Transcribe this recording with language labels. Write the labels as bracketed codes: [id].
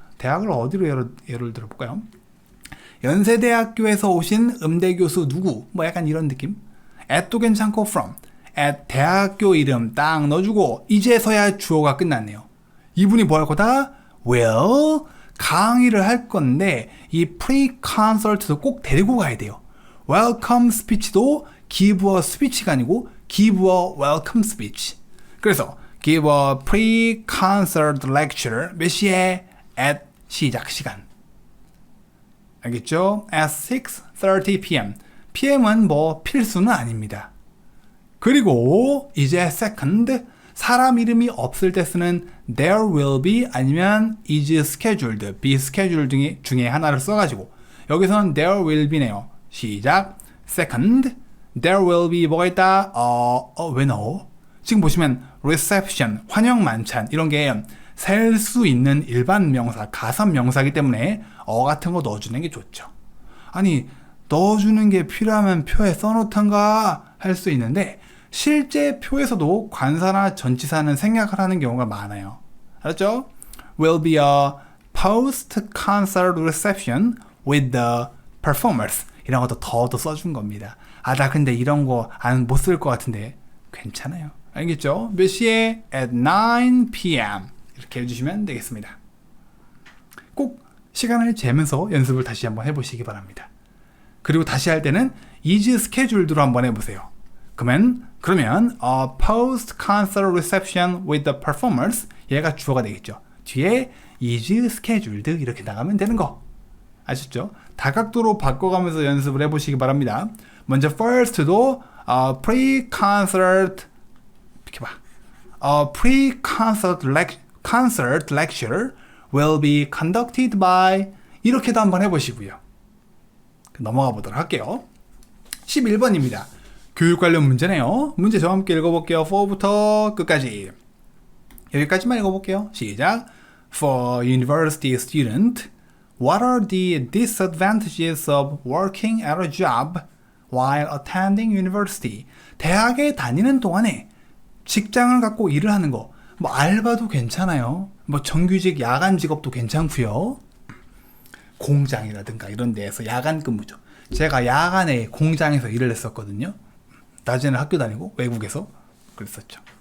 [ko] 대학을 어디로 예를 들어볼까요? 연세대학교에서 오신 음대교수 누구? 뭐 약간 이런 느낌? at도 괜찮고 from. at 대학교 이름 딱 넣어주고 이제서야 주어가 끝났네요. 이분이 뭐 할 거다? well 강의를 할 건데 이 pre-concert도 꼭 데리고 가야 돼요. welcome speech도 give a speech가 아니고 [en] give a welcome speech. [ko] 그래서 [en] give a pre-concert lecture [ko] 몇 시에? at 시작 시간. 알겠죠? [en] at 6:30 p.m. [ko] PM은 뭐 필수는 아닙니다. 그리고 이제 second 사람 이름이 없을 때 쓰는 [en] there will be [ko] 아니면 is scheduled, be scheduled 중에 하나를 써가지고 여기서는 there will be네요. 시작. [en] second there will be [ko] 뭐가 있다? 왜 넣어? 지금 보시면 reception, 환영 만찬 이런 게 셀 수 있는 일반 명사, 가산 명사이기 때문에 같은 거 넣어주는 게 좋죠. 아니 넣어주는 게 필요하면 표에 써놓던가 할 수 있는데 실제 표에서도 관사나 전치사는 생략을 하는 경우가 많아요. 알았죠? [en] Will be a post-concert reception with the performers 이런 것도 더 써준 겁니다. [ko] 아, 나 근데 이런 거 안 못 쓸 것 같은데. 괜찮아요. 알겠죠? 몇 시에? [en] At 9 p.m. [ko] 이렇게 해주시면 되겠습니다. 꼭 시간을 재면서 연습을 다시 한번 해보시기 바랍니다. 그리고 다시 할 때는 is scheduled로 한번 해보세요. [en] 그러면 post concert reception with the performers, [ko] 얘가 주어가 되겠죠. 뒤에 is scheduled 이렇게 나가면 되는 거 아셨죠? 다각도로 바꿔가면서 연습을 해보시기 바랍니다. 먼저 first도 pre-concert 이렇게 봐. [en] pre-concert concert lecture will be conducted by [ko] 이렇게도 한번 해보시고요. 넘어가 보도록 할게요. 11번입니다. 교육 관련 문제네요. 문제 저와 함께 읽어볼게요. 4부터 끝까지. 여기까지만 읽어볼게요. 시작. [en] For university student, what are the disadvantages of working at a job while attending university? [ko] 대학에 다니는 동안에 직장을 갖고 일을 하는 거, 뭐 알바도 괜찮아요. 뭐 정규직 야간 직업도 괜찮고요. 공장이라든가 이런 데에서 야간 근무죠. 제가 야간에 공장에서 일을 했었거든요. 낮에는 학교 다니고 외국에서 그랬었죠.